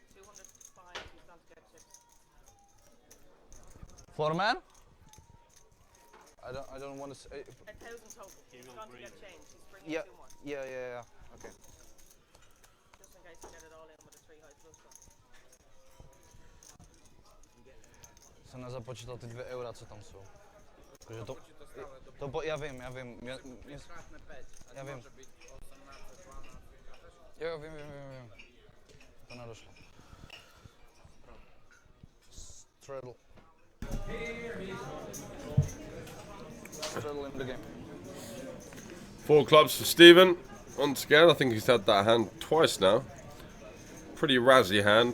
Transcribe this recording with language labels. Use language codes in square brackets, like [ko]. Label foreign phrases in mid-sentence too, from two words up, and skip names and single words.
[en] 4 man? I don't want to say. 1,000 total. He's going to get changed. He's bringing Yeah, 2 more. yeah. Okay. Just in case you get it all in with a 3 high plus one. [cs] Jsem nezapočítal ty 2 eura, co tam jsou. [sk] Takže ja viem. Ja viem. Jo, viem. [cs] To nedošlo. [en] Straddle. Straddle in the game. 4 clubs for Stephen. Once again, I think he's had that hand twice now. Pretty razzy hand.